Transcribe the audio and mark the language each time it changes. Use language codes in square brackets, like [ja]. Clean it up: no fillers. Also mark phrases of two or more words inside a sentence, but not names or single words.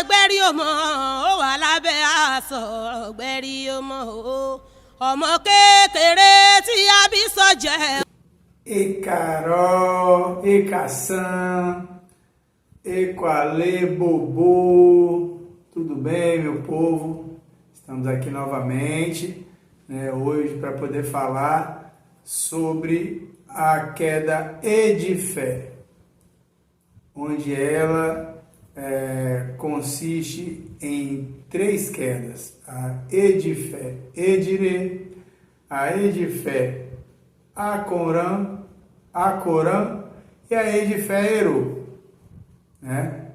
[yo] lórí ọmọ ó wà lábẹ́ aṣọ ọ̀gbẹ́rì ọmọ ọmọ kékeré tí a bí sọ́jẹ́. [pt] E Carol, e Caçã, e Qualê, Bobô, tudo bem, meu povo? Estamos aqui novamente, hoje para poder falar sobre a queda Edifé, onde ela consiste em 3 quedas: a Edifé Edire, a Edifé Acorã e a Edifé Eru, né?